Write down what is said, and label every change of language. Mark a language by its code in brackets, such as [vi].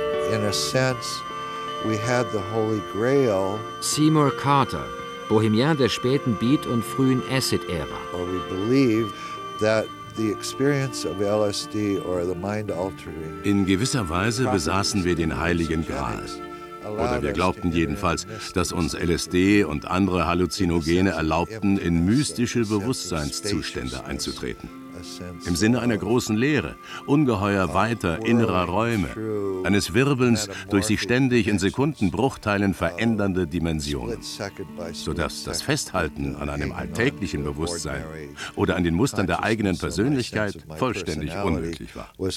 [en] In a sense, we had the Holy Grail. [de] Seymour Carter, Bohemian der späten Beat- und frühen Acid-Ära. [en] Or we believe that the experience of LSD or the mind-altering. [de] In gewisser Weise besaßen wir den Heiligen Gral. Oder wir glaubten jedenfalls, dass uns LSD und andere Halluzinogene erlaubten, in mystische Bewusstseinszustände einzutreten. Im Sinne einer großen Leere, ungeheuer weiter innerer Räume, eines Wirbelns durch sich ständig in Sekundenbruchteilen verändernde Dimensionen, sodass das Festhalten an einem alltäglichen Bewusstsein oder an den Mustern der eigenen Persönlichkeit vollständig unmöglich war.